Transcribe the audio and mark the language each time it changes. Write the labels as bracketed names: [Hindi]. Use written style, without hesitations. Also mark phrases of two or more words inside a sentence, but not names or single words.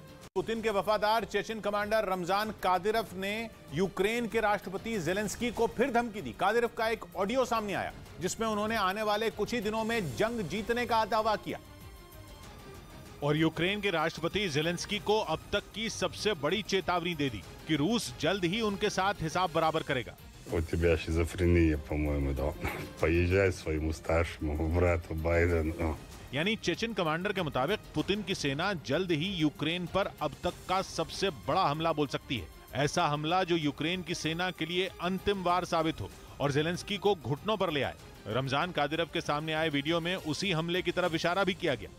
[Hindi] पुतिन के वफादार चेचन कमांडर रमजान कादिरव ने यूक्रेन के राष्ट्रपति जेलेंस्की को फिर धमकी दी। कादिरव का एक ऑडियो सामने आया जिसमें उन्होंने आने वाले कुछ ही दिनों में जंग जीतने का दावा किया और यूक्रेन के राष्ट्रपति जेलेंस्की को अब तक की सबसे बड़ी चेतावनी दे दी कि रूस जल्द ही उनके साथ हिसाब बराबर करेगा। [Russian] У тебя шизофрения, по-моему, да. Поезжай своему старшему брату Байдену. [Hindi] यानी चेचन कमांडर के मुताबिक पुतिन की सेना जल्द ही यूक्रेन पर अब तक का सबसे बड़ा हमला बोल सकती है। ऐसा हमला जो यूक्रेन की सेना के लिए अंतिम वार साबित हो और जेलेंस्की को घुटनों पर ले आए। रमजान कादिरव के सामने आए वीडियो में उसी हमले की तरफ इशारा भी किया गया।